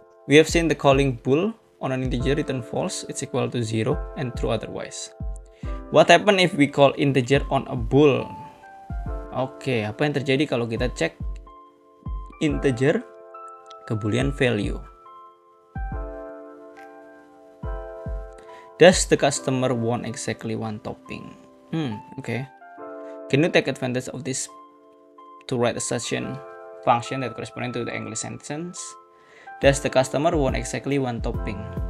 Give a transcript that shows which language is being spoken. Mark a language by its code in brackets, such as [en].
[en] We have seen the calling bool on an integer return false, it's equal to 0 and true otherwise. What happen if we call integer on a bool? [id] Oke, apa yang terjadi kalau kita cek integer ke boolean value? [en] Does the customer want exactly one topping? Okay. Can you take advantage of this to write a function that corresponding to the English sentence? Does the customer want exactly one topping?